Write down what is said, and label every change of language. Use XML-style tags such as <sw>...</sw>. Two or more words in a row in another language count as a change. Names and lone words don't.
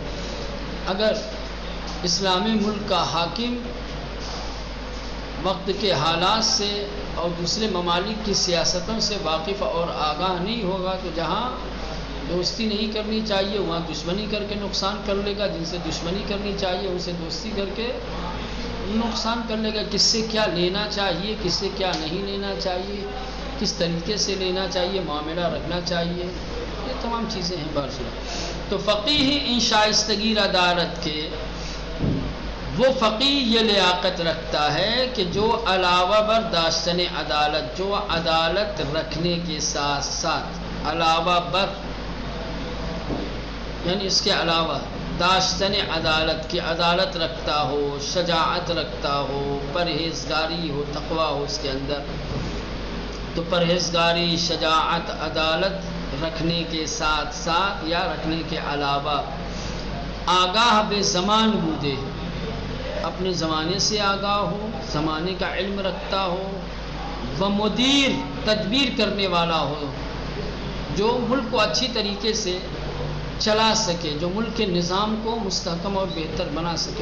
<ur>اگر اسلامی ملک کا حاکم وقت کے حالات سے اور دوسرے ممالک کی سیاستوں سے واقف اور آگاہ نہیں ہوگا تو جہاں دوستی نہیں کرنی چاہیے وہاں دشمنی کر کے نقصان کر لے گا، جن سے دشمنی کرنی چاہیے ان سے دوستی کر کے نقصان کر لے گا۔ کس سے کیا لینا چاہیے، کس سے کیا نہیں لینا چاہیے، کس طریقے سے لینا چاہیے، معاملہ رکھنا چاہیے، یہ تمام چیزیں ہیں بارشاہ۔ تو</ur> <fa>فقیہ ان شائستگی را دارد</fa> <ur>کے، وہ فقیہ یہ لیاقت رکھتا ہے کہ جو</ur> <fa>علاوہ بر داشتن عدالت،</fa> <ur>جو عدالت رکھنے کے ساتھ ساتھ،</ur> <fa>علاوہ بر</fa> <ur>یعنی اس کے علاوہ،</ur> <fa>داشتن عدالت</fa> <ur>کی عدالت رکھتا ہو، شجاعت رکھتا ہو، پرہیزگاری ہو، تقوی ہو اس کے اندر۔ تو پرہیزگاری، شجاعت، عدالت رکھنے کے ساتھ ساتھ یا رکھنے کے علاوہ</ur> <fa>آگاہ بے زمان بودے،</fa> <ur>اپنے زمانے سے آگاہ ہو، زمانے کا علم رکھتا ہو، وہ مدیر، تدبیر کرنے والا ہو، جو ملک کو اچھی طریقے سے چلا سکے، جو ملک کے نظام کو مستحکم اور بہتر بنا سکے۔</ur>